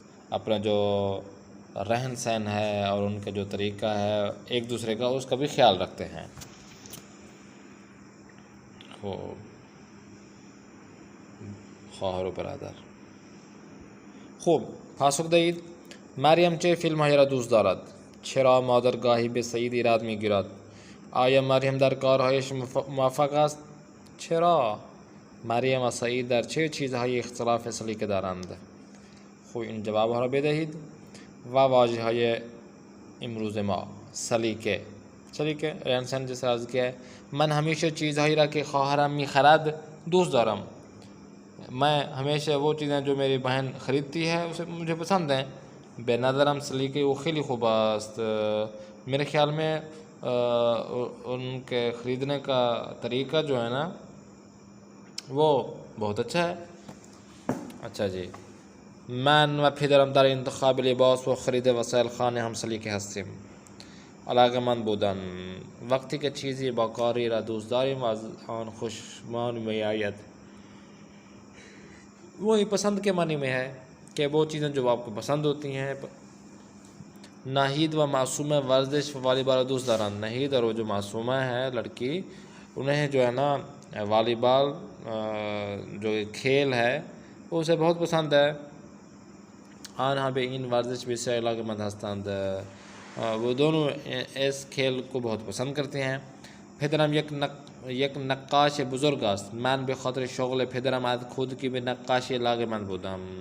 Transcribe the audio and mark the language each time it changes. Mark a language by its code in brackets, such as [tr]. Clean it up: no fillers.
[ur] اپنے جو رہن سہن ہے اور ان کا جو طریقہ ہے ایک دوسرے کا، اس کا بھی خیال رکھتے ہیں۔ [fa] خواهر و برادر. خوب پاسخ دهید. مریم چه فیلم‌هایی را دوست دارد؟ چرا مادر گاهی به سعید ایراد می‌گیرد؟ آیا مریم در کارهایش موفق است؟ چرا مریم و سعید در چه چیزهایی اختلاف سلیقه دارند؟ خوب این جوابها را بدهید. و واژه‌های امروز ما: سلیقه [ur] رهن سهن جیسے عرض کیا ہے، [fa] من ہمیشہ چیزهایی را که خواهرم می‌خرد دوست دارم، [ur] میں ہمیشہ وہ چیزیں جو میری بہن خریدتی ہے اسے مجھے پسند ہیں۔ [fa] بے نظرم سلیقه وہ خیلی خوب است، [ur] میرے خیال میں ان کے خریدنے کا طریقہ جو ہے نا وہ بہت اچھا ہے۔ اچھا جی، [fa] من و پدرم در انتخاب لباس و خرید وسایل خانه هم سلیقه هستیم. علاقه‌مند بودن، وقتی که چیزی با کاری را دوست داریم و از آن خوشمان می‌آید. [ur] وہی پسند کے معنی میں ہے کہ وہ چیزیں جو آپ کو پسند ہوتی ہیں۔ [fa] ناہید و معصومہ ورزش و والی بال دوست دارند. [ur] ناہید اور وہ جو معصومہ ہے لڑکی، انہیں جو ہے نا والی بال جو کھیل ہے وہ اسے بہت پسند ہے۔ [fa] آنها به این ورزش بسیار علاقه‌مند هستند، [ur] وہ دونوں اس کھیل کو بہت پسند کرتے ہیں۔ [fa] پدرم یک نقاش بزرگ است. من به خاطر شغل پدرم از خود کی به نقاشی علاقه‌مند بودم.